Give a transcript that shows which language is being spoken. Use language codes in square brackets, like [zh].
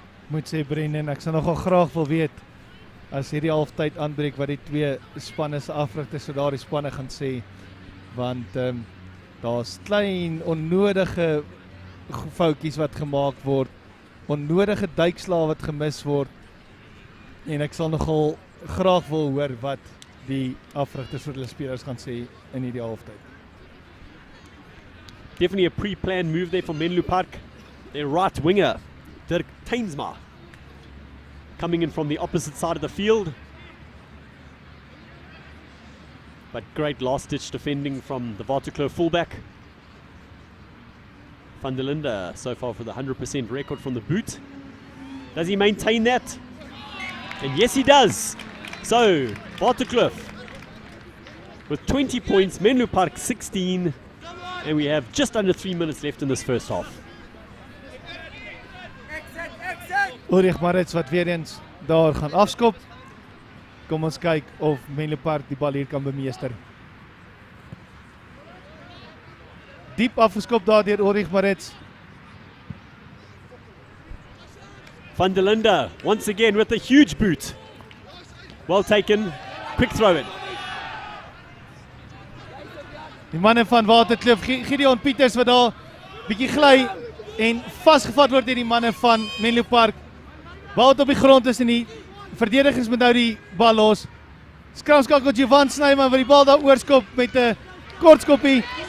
[af] Moet sê Brendan, ek sal nogal graag wil weet as hierdie halftyd aanbreek wat die twee spanne se afrigters so daardie spanne gaan sê, want daar's klein onnodige foutjies wat gemaak word, onnodige duikslae wat gemis word, en ek sal nogal graag wil hoor wat die afrigters vir hulle spelers gaan sê in hierdie halftyd. [en] Definitely a pre-planned move there from Menlopark. Their right winger, Dirk Teinsma, coming in from the opposite side of the field. But great last-ditch defending from the Waterkloof fullback. Van der Linde so far for the 100% record from the boot. Does he maintain that? And yes, he does. So, Waterkloof with 20 points, Menlopark 16, and we have just under 3 minutes left in this first half. [af] Ulrich Maritz wat weer eens daar gaan afskop. Kom ons kyk of Menlopark die bal hier kan bemeester. Diep afgeskop daar deur Ulrich Maritz. [en] Van der Linde once again with a huge boot. Well taken, quick throw in. [af] Die manne van Waterkloof, Gideon Pieters wat daar bietjie gly en vasgevat word deur die manne van Menlopark. Bal op die grond is en die verdedigers moet nou die bal los. Skramskakel Jovan Snyman wat die bal daar oorskop met 'n kort skoppie.